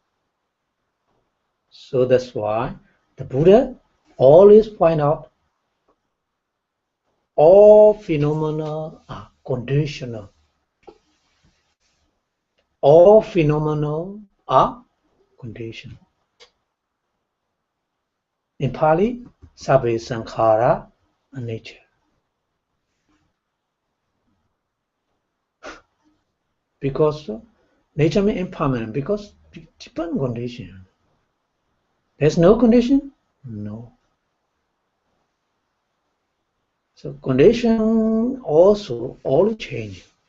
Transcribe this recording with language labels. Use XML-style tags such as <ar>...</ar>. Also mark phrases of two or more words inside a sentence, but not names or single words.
<en>So that's why the Buddha always point out all phenomena are conditional. All phenomena are conditional. In Pali,</en> <pi>sabbe sankhara anicca.</pi> <en>Because nature means impermanent, because depend condition. There's no condition? No. So condition also always change.</en>